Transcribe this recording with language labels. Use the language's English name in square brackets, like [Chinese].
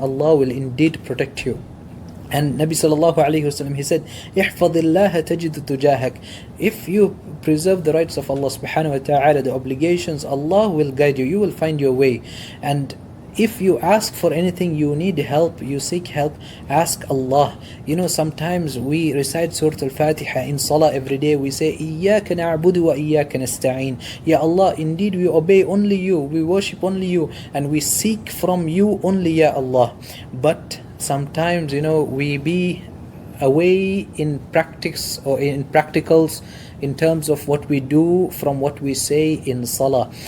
[English] Allah will indeed protect you. And Nabi sallallahu alayhi wasallam, he said, [Arabic] احفظ الله تجد تجاهك. [English] If you preserve the rights of Allah subhanahu wa ta'ala, the obligations, Allah will guide you. You will find your way. And if you ask for anything, you need help, you seek help, ask Allah. You know, sometimes we recite Surah Al-Fatiha in Salah every day. We say, [Arabic] إِيَّاكَ نَعْبُدُ وَإِيَّاكَ نَسْتَعِينَ. [English] Ya Allah, indeed we obey only you, we worship only you, and we seek from you only, Ya Allah. But sometimes, you know, we be away in practice or in practicals in terms of what we do from what we say in Salah.